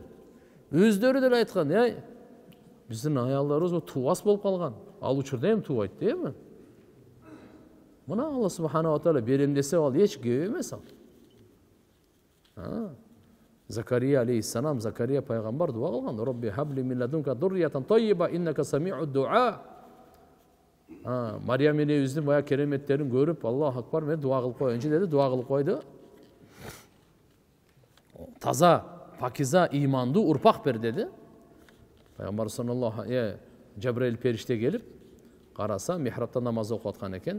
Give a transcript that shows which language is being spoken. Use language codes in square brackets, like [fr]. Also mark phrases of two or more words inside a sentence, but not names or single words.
[ky] Өздөрү деле айткан, биздин аялдарыбыз туубас болуп калган. Ал учурда эми туубайт, дейби? Мына [ar] الله سبحانه وتعالى [ky] берем десе, ал эч кеп эмес ал. Закария алейхиссалам, Закария пайгамбар дуа кылган. [ar] رب هب لي من لدنك ذرية طيبة إنك سميع الدعاء. [ky] Мариям энебиздин бая кереметтерин көрүп, [ar] الله أكبر, [ky] мен дуа кылып коеюнчу деди, дуа кылып койду. Таза, пакиза, имандуу урпак бер деди. Пайгамбар саллаллаху Жабраил периште келип, караса, михрабта намаз окуп аткан экен.